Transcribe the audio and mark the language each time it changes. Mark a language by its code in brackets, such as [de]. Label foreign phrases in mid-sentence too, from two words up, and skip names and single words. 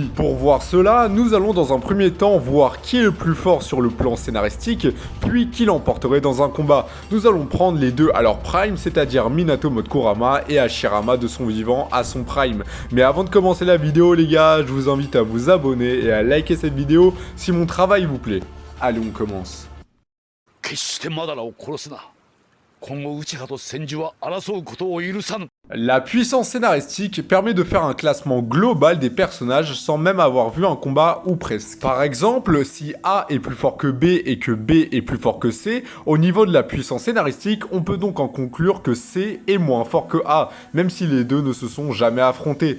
[fr] Pour voir cela, nous allons dans un premier temps voir qui est le plus fort sur le plan scénaristique, puis qui l'emporterait dans un combat. Nous allons prendre les deux à leur prime, c'est-à-dire Minato mode Kurama et Hashirama de son vivant à son prime. Mais avant de commencer la vidéo, les gars, je vous invite à vous abonner et à liker cette vidéo si mon travail vous plaît. Allez, on commence. [ja] 決してまだらを殺すな。今後内派と千住は争うことを許さぬ。 [fr] La puissance scénaristique permet de faire un classement global des personnages sans même avoir vu un combat ou presque. Par exemple, si A est plus fort que B et que B est plus fort que C, au niveau de la puissance scénaristique, on peut donc en conclure que C est moins fort que A, même si les deux ne se sont jamais affrontés.